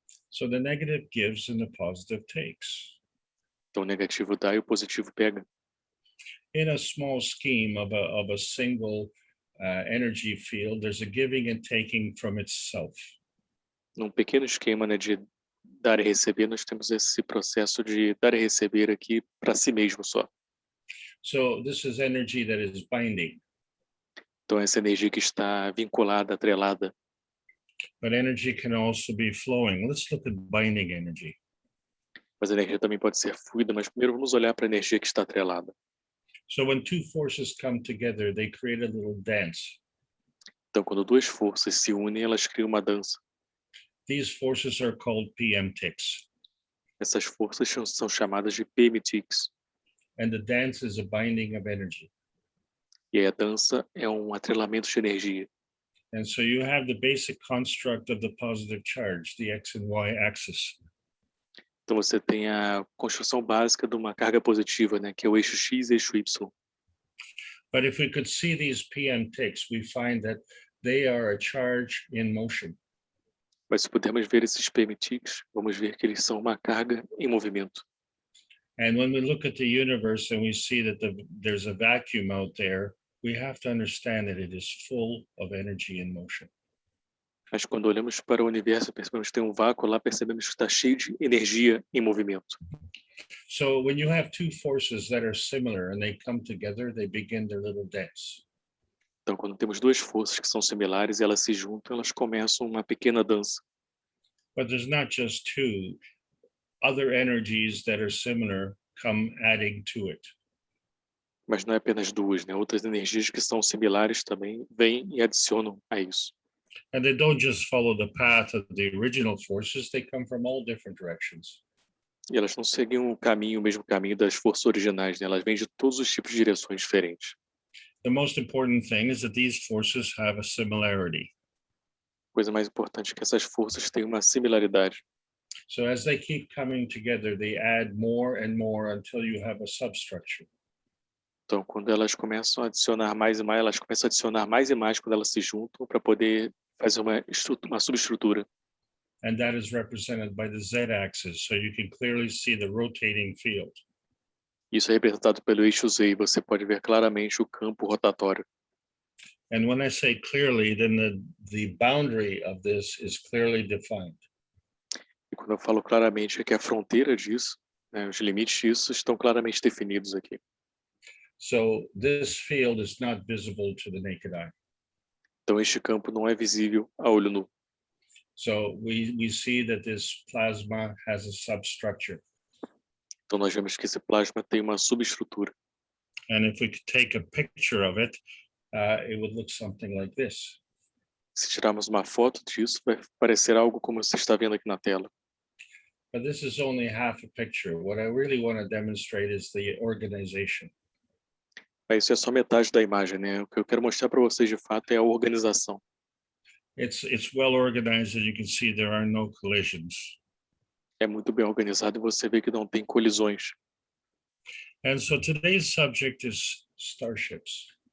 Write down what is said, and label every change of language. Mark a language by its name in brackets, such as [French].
[English] So the negative gives and the positive takes. [Portuguese] Então, o negativo dá e o positivo pega. [English] In a small scheme of a single energy field, there's a giving and taking from itself. [Portuguese] Num pequeno esquema, né, de dar e receber, nós temos esse processo de dar e receber aqui para si mesmo só. [English] So this is energy that is binding, [Portuguese] Então, essa energia que está vinculada, atrelada. [English] but energy can also be flowing. Let's look at binding energy. [Portuguese] Mas a energia também pode ser fluida, mas primeiro vamos olhar para a energia que está atrelada. [English] So when two forces come together, they create a little dance. [Portuguese] Então, quando duas forças se unem, elas criam uma dança. [English] These forces are called PM ticks, [Portuguese] Essas forças são chamadas de PMTs. [English] and the dance is a binding of energy. [Portuguese] E aí a dança é um atrelamento de energia. [English] And so you have the basic construct of the positive charge, the X and Y axis. [Portuguese] Então você tem a construção básica de uma carga positiva, né, que é o eixo X e eixo Y. [English] But if we could see these PM ticks, we find that they are a charge in motion. [Portuguese] Mas se pudermos ver esses PMTs, vamos ver que eles são uma carga em movimento. [English] And when we look at the universe and we see that there's a vacuum out there, we have to understand that it is full of energy in motion. [Portuguese] Mas quando olhamos para o universo, percebemos que tem um vácuo lá, percebemos que está cheio de energia em movimento. [English] So when you have two forces that are similar and they come together, they begin their little dance. [Portuguese] Então, quando temos duas forças que são similares e elas se juntam, elas começam uma pequena dança. [English] But there's not just two. Other energies that are similar come adding to it. [Portuguese] Mas não é apenas duas, né? Outras energias que são similares também vêm e adicionam a isso. [English] And they don't just follow the path of the original forces, they come from all different directions. [Portuguese] E elas não seguem o mesmo caminho das forças originais, né? Elas vêm de todos os tipos de direções diferentes. [English] The most important thing is that these forces have a similarity. [Portuguese] A coisa mais importante é que essas forças têm uma similaridade. [English] So as they keep coming together, they add more and more until you have a substructure. [Portuguese] Então, quando elas começam a adicionar mais e mais, elas começam a adicionar mais e mais quando elas se juntam para poder fazer uma subestrutura. [English] And that is represented by the Z-axis, so you can clearly see the rotating field. [Portuguese] Isso é representado pelo eixo Z e você pode ver claramente o campo rotatório. [English] And when I say clearly, then the boundary of this is clearly defined. [Portuguese] E quando eu falo claramente é que a fronteira disso, né, os limites disso estão claramente definidos aqui. [English] So this field is not visible to the naked eye. [Portuguese] Então este campo não é visível a olho nu. [English] So we see that this plasma has a substructure. [Portuguese] Então nós vemos que esse plasma tem uma subestrutura. [English] And if we could take a picture of it, it would look something like this. [Portuguese] Se tirarmos uma foto disso, vai parecer algo como você está vendo aqui na tela. [English] But this is only half a picture. What I really want to demonstrate is the organization. [Portuguese] Mas isso é só metade da imagem, né? O que eu quero mostrar para vocês de fato é a organização. [English] It's well organized, as you can see, there are no collisions. [Portuguese] É muito bem organizado e você vê que não tem colisões. [English] And so today's subject is starships.